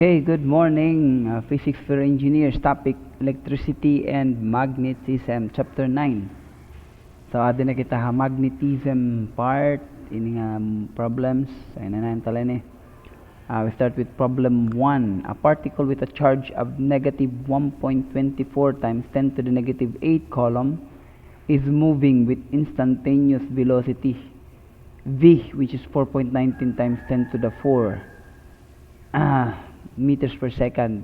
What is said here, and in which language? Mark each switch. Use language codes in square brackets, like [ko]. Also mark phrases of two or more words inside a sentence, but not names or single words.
[en] Hey, good morning, physics for engineers. Topic electricity and magnetism, chapter 9. So, [war] adi na kita ha [en] magnetism part [war] ini nga problems. Ay na tala ni. [en] We start with problem 1. A particle with a charge of negative 1.24 times 10 to the negative 8 coulomb is moving with instantaneous velocity v, which is 4.19 times 10 to the 4 meters per second.